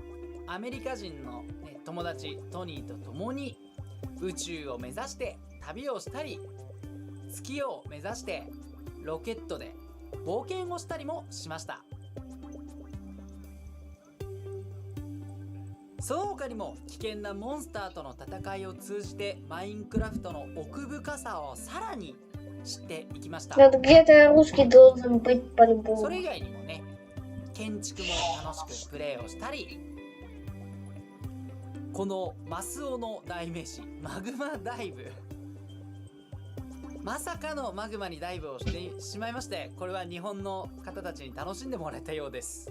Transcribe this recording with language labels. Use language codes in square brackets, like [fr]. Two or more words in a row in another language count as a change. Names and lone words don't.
[ja] アメリカ人の、友達トニーと共に宇宙を目指して旅をしたり、月を目指してロケットで冒険をしたりもしました。その他にも危険なモンスターとの戦いを通じてマインクラフトの奥深さをさらに知っていきました。 [ru] Вот где-то русский должен быть [ja] そ [ru] по-любому. [ja] れ以外にもね、建築も楽しくプレイをしたり、このマスオの代名詞マグマダイブ、まさかのマグマにダイブをしてしまいまして、これは日本の方たちに楽しんでもらえたようです。